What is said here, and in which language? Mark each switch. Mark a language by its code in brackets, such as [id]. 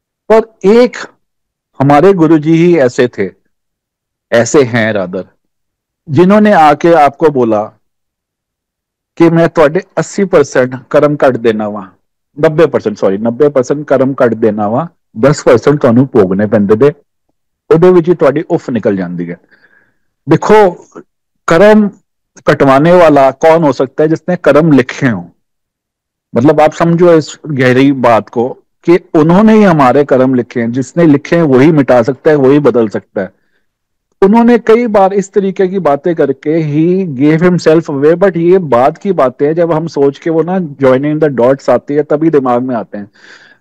[hi] पर एक हमारे गुरुजी ही ऐसे थे, ऐसे हैं रादर, जिन्होंने आके आपको बोला कि मैं थोड़े 80% कर्म कट देना वा, 90% सॉरी 90% कर्म कट देना वा, 10% [pa] ਤੁਹਾਨੂੰ ਭੋਗਨੇ ਪੈਂਦੇ ਦੇ। ਉਹਦੇ ਵਿੱਚ ਹੀ ਤੁਹਾਡੀ ਉਫ ਨਿਕਲ ਜਾਂਦੀ है। [hi] देखो, कर्म कटवाने वाला कौन हो सकता है? जिसने कर्म लिखे हो। मतलब आप समझो इस गहरी बात को कि उन्होंने ही हमारे कर्म लिखे हैं, जिसने लिखे हैं वही मिटा सकता है, वही बदल सकता है। उन्होंने कई बार इस तरीके की बातें करके he [en] gave himself away, [hi] but ये बात की बातें हैं, जब हम सोच के वो ना [en] joining the dots [hi] आती है तभी दिमाग में आते हैं।